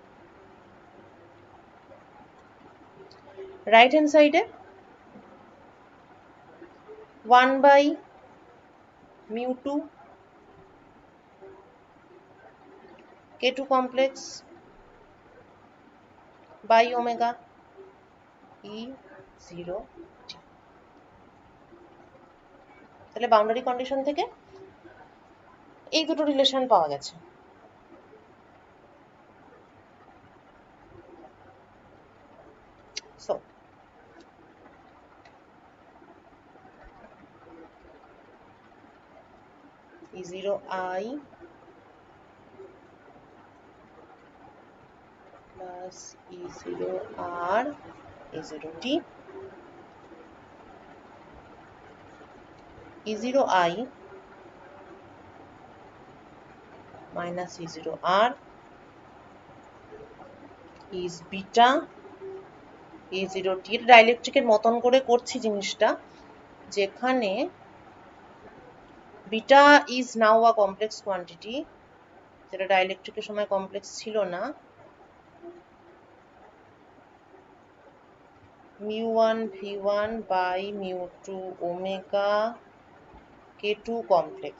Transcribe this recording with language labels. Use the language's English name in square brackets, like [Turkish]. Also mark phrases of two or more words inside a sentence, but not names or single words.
[English] right hand side 1/mu2 k2 complex by omega E0t। [Bangla] তাহলে বাউন্ডারি কন্ডিশন থেকে এই দুটো রিলেশন পাওয়া গেছে। [English] So E0i plus E0r E0t, E0i minus E0r is beta E0t। [Bangla] ডাইলেকট্রিকের মতন করে করছি জিনিসটা, যেখানে বিটা [English] is now a complex quantity, [Bangla] যেটা ডাইলেকট্রিকের সময় কমপ্লেক্স ছিল না। [English] mu1 v1 by mu2 omega k2 কমপ্লেক্স।